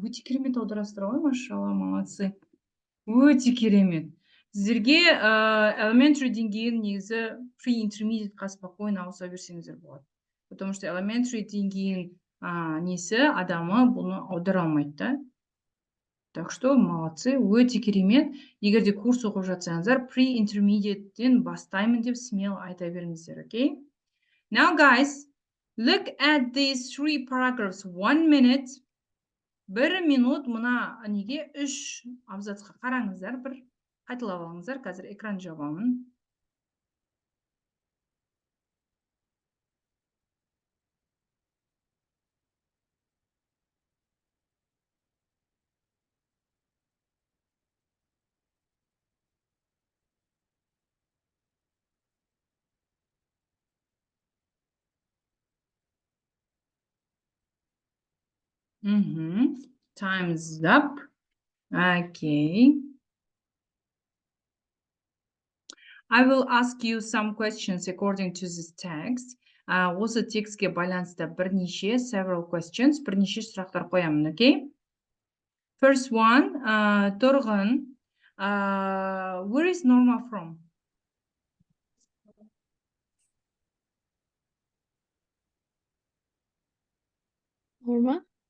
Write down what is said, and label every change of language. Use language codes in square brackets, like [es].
[kk] Өте керемет аударасыздар ғой, машалла, молодцы. Өте керемет. Сіздерге elementary деңгейін негізі pre-intermediate-қа спокойно ауыса берсеңіздер болады. [ru] Потому что [kk] elementary деңгейін несі адамы бұны аудара алмайды да. [ru] Так что молодцы, [kk] өте керемет. Егер де курс оқып жатсаңыздар, pre-intermediate-тен бастаймын деп смело айта беріңіздер, okay? [en] Now, guys, look at these 3 paragraphs. 1 minute. [kk] 1 минут мына неге 3 абзацқа қараңыздар, бір қайталап алыңыздар. Қазір экран жабамын. [en] Time's up. Okay. I will ask you some questions according to this text. [kk] Осы текстке байланысты [en] several questions, [kk] бірнеше сұрақтар қоямын, okay? [en] First one, Тұрғын, where is Norma from? [kk] Норма?